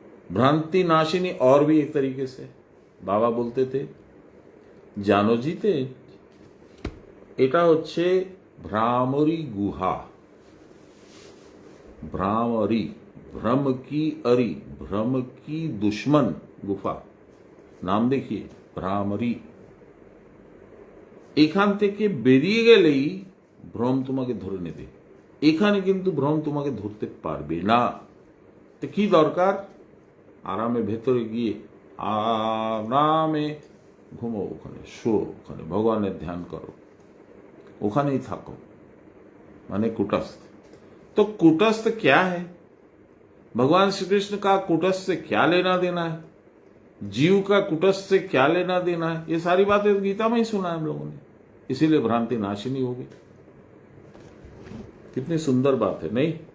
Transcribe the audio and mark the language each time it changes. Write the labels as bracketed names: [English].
[Hindi] भ्रांति नाशिनी और भी एक तरीके से बाबा बोलते थे, [Bangla] জানো জিতে এটা হচ্ছে [Hindi] भ्रामरी गुहा। भ्रामरी, भ्रम की अरी, भ्रम की दुश्मन गुफा, नाम देखिए, भ्रामरी। [Bangla] এখান থেকে বেরিয়ে গেলেই ভ্রম তোমাকে ধরে নেবে, এখানে কিন্তু ভ্রম তোমাকে ধরতে পারবে না। তো কি দরকার? আরামে ভেতরে গিয়ে আরামে ঘুমো, ওখানে শো, ওখানে ভগবানের ধ্যান করো, ওখানেই থাকো, [Hindi] माने कुटस्थ। तो कुटस्थ क्या है? भगवान श्री कृष्ण का कुटस्थ से क्या लेना देना है? जीव का कुटस्थ से क्या लेना देना है? ये सारी बातें गीता में ही सुना है हम लोगों ने, इसीलिए भ्रांति नाशिनी हो गई। कितनी सुंदर बात है, नहीं?